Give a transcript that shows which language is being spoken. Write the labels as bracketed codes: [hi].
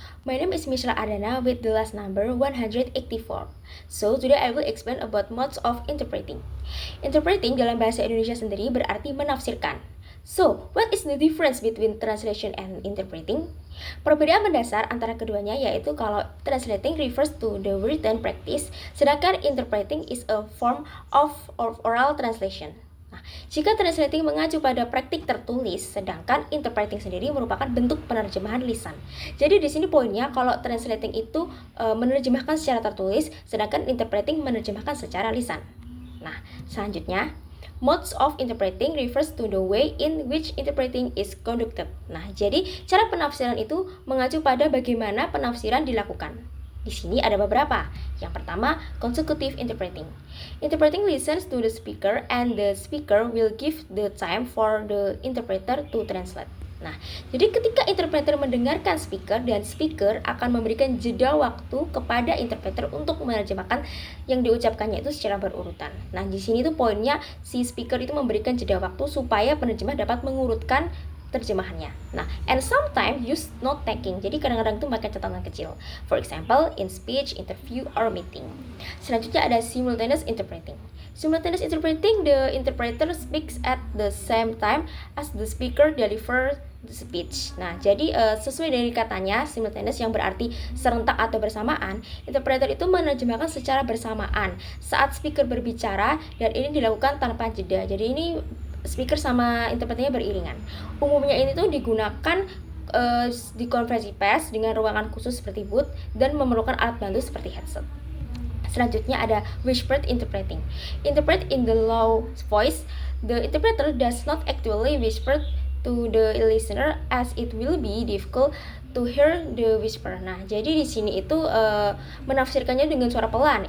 [en] My name is Mishra Adana with the last number 184. So, today I will explain about modes of interpreting. [id] Interpreting dalam bahasa Indonesia sendiri berarti menafsirkan. [en] So, what is the difference between translation and interpreting? [id] Perbedaan mendasar antara keduanya yaitu kalau [en] translating refers to the written practice, [id] sedangkan [en] interpreting is a form of oral translation. [id] Nah, jika translating mengacu pada praktik tertulis, sedangkan interpreting sendiri merupakan bentuk penerjemahan lisan. Jadi di sini poinnya kalau translating itu menerjemahkan secara tertulis, sedangkan interpreting menerjemahkan secara lisan. Nah, selanjutnya [en] modes of interpreting refers to the way in which interpreting is conducted. [id] Nah, jadi cara penafsiran itu mengacu pada bagaimana penafsiran dilakukan. Di sini ada beberapa. Yang pertama, consecutive interpreting. [en] Interpreting listens to the speaker and the speaker will give the time for the interpreter to translate. [id] Nah, jadi ketika interpreter mendengarkan speaker dan speaker akan memberikan jeda waktu kepada interpreter untuk menerjemahkan yang diucapkannya itu secara berurutan. Nah, di sini tuh poinnya si speaker itu memberikan jeda waktu supaya penerjemah dapat mengurutkan terjemahannya. Nah, [en] and sometimes use note taking. [id] Jadi kadang-kadang itu pakai catatan kecil. [en] For example, in speech, interview, or meeting. [id] Selanjutnya ada [en] simultaneous interpreting. Simultaneous interpreting, the interpreter speaks at the same time as the speaker delivers the speech. [id] Nah, jadi sesuai dari katanya simultaneous yang berarti serentak atau bersamaan, interpreter itu menerjemahkan secara bersamaan saat speaker berbicara dan ini dilakukan tanpa jeda. Jadi ini speaker sama interpreternya beriringan. Umumnya ini tuh digunakan di konferensi pers dengan ruangan khusus seperti booth dan memerlukan alat bantu seperti headset. Selanjutnya ada [en] whispered interpreting. Interpret in the low voice. The interpreter does not actually whisper to the listener as it will be difficult to hear the whisper. [id] Nah, jadi di sini itu menafsirkannya dengan suara pelan.